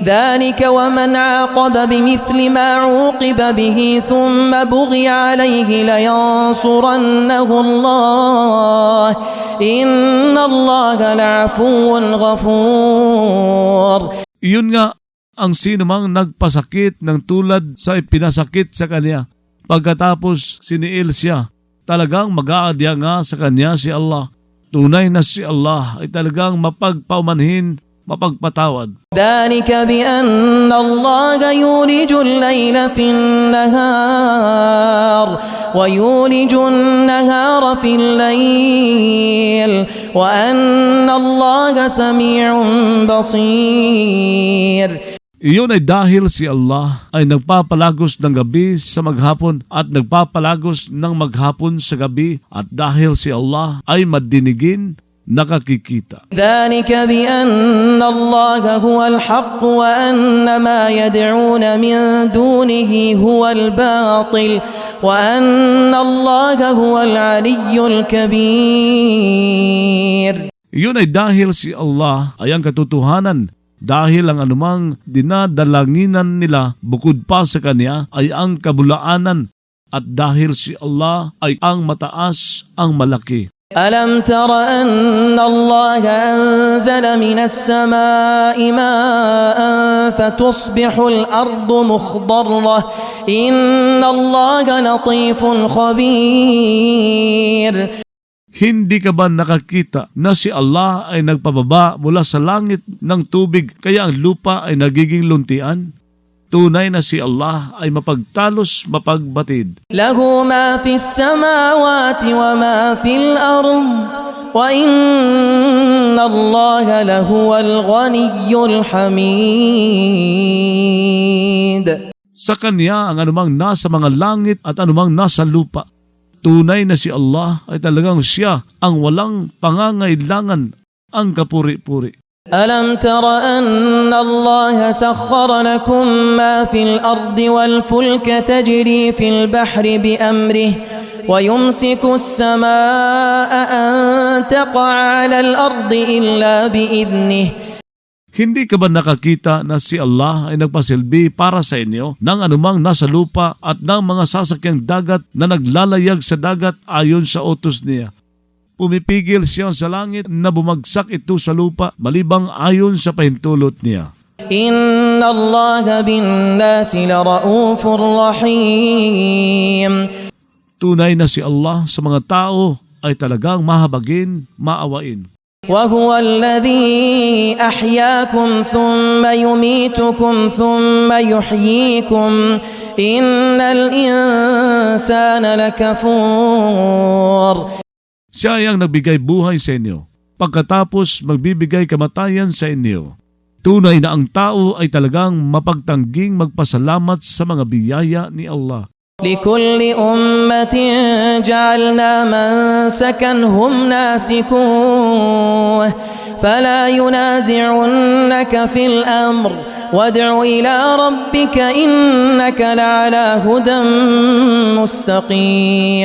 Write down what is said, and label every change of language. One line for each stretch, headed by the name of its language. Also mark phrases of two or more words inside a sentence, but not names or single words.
Arabic: ذلك ومن عاقب بمثل ما عوقب به ثم بغي عليه لينصرنه الله إن الله لعفو غفور.
Filipino: Iyon nga ang sinumang nagpasakit ng tulad sa ipinasakit sa kanya. Pagkatapos siniil siya, talagang mag-aadya nga sa kanya si Allah. Tunay na si Allah ay talagang mapagpaumanhin, mapagpatawad.
Arabic: ذلك بأن الله يولج الليل في النهار ويولج النهار في الليل وأن الله سميع بصير.
Filipino: Iyon ay dahil si Allah ay nagpapalagos ng gabi sa maghapon at nagpapalagos ng maghapon sa gabi, at dahil si Allah ay madinigin, nakakikita.
Arabic: ذلك بأن الله هو الحق وأن ما يدعون من دونه هو الباطل وأن الله هو العلي الكبير.
Filipino: Iyon ay dahil si Allah ay ang katotohanan, dahil ang anumang dinadalanginan nila bukod pa sa Kanya ay ang kabulaanan, at dahil si Allah ay ang mataas, ang malaki.
Arabic: ألم تر أن الله أنزل من السماء ماء فتصبح الأرض مخضرة إن الله لطيف خبير.
Filipino: Hindi ka ba nakakita na si Allah ay nagpababa mula sa langit ng tubig kaya ang lupa ay nagiging luntian? Tunay na si Allah ay mapagtalos, mapagbatid.
Arabic: له ما في السماوات وما في الأرض وإن الله لهو الغني الحميد.
Filipino: Sa Kanya ang anumang nasa mga langit at anumang nasa lupa. Tunay na si Allah ay talagang siya ang walang pangangailangan, ang kapuri-puri.
Arabic: ألم تر أن الله سخر لكم ما في الأرض والفلك تجري في البحر بأمره ويمسك السماء أن تقع على الأرض إلا بإذنه.
Filipino: Hindi ka ba nakakita na si Allah ay nagpasilbi para sa inyo ng anumang nasa lupa at ng mga sasakyang dagat na naglalayag sa dagat ayon sa utos niya? Pumipigil siya sa langit na bumagsak ito sa lupa malibang ayon sa pahintulot niya.
Arabic: إن الله بالناس لرؤوف رحيم.
Filipino: Tunay na si Allah sa mga tao ay talagang mahabagin, maawain.
Arabic: وهو الذي أحياكم ثم يميتكم ثم يحييكم إن الإنسان لكفور.
Filipino: Siya ay ang nagbigay buhay sa inyo, pagkatapos magbibigay kamatayan sa inyo. Tunay na ang tao ay talagang mapagtangging magpasalamat sa mga biyaya ni Allah.
Arabic: لكل أمة جعلنا منسكا هم ناسكوه فلا ينازعنك في الأمر وادع إلى ربك إنك لعلى هدى مستقيم.